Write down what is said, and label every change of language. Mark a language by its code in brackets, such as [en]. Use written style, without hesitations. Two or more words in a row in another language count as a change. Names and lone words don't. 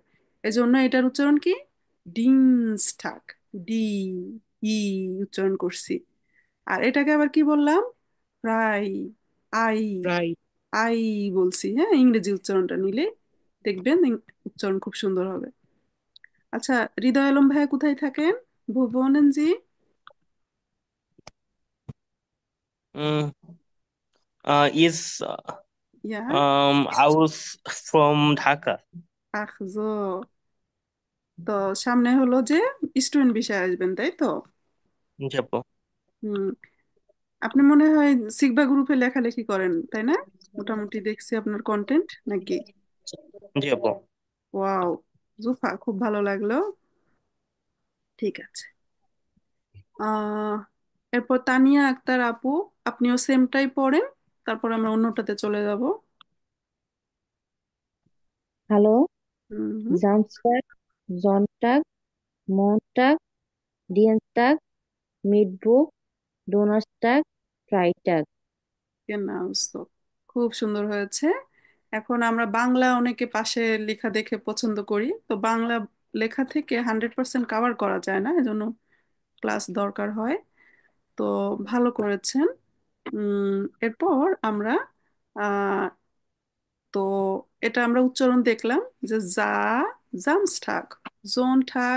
[bn] এজন্য এটার উচ্চারণ কি? ডিনস্টাগ, ডি ই উচ্চারণ করছি। আর এটাকে আবার কি বললাম? ফ্রাই, আই, প্রায় আই বলছি। হ্যাঁ, ইংরেজি উচ্চারণটা নিলে দেখবেন উচ্চারণ খুব সুন্দর হবে। আচ্ছা, হৃদয় আলম ভাইয়া কোথায় থাকেন? ভুবনেনজি। [en] Mm, is ইয়া, I was from Dhaka. [de] ach so. [bn] তো সামনে হলো যে স্টুডেন্ট বিষয়ে আসবেন, তাই তো? যাবো। হুম, আপনি মনে হয় সিগবা গ্রুপে লেখালেখি করেন, তাই না? মোটামুটি দেখছি আপনার কন্টেন্ট নাকি। যাবো। ওয়াও, জুফা, খুব ভালো লাগলো। ঠিক আছে। আহ এরপর তানিয়া আক্তার আপু, আপনিও সেমটাই পড়েন, তারপর আমরা অন্যটাতে চলে যাব। হ্যালো, হুম হুম। [de] Samstag, Sonntag, Montag, Dienstag, Mittwoch, Donnerstag, Freitag. Genau so. [bn] খুব সুন্দর হয়েছে। এখন আমরা বাংলা অনেকে পাশে লেখা দেখে পছন্দ করি, তো বাংলা লেখা থেকে 100% কাভার করা যায় না, এজন্য ক্লাস দরকার হয়। তো ভালো করেছেন। এরপর আমরা আহ, তো এটা আমরা উচ্চারণ দেখলাম, যে [de] Samstag, Sonntag.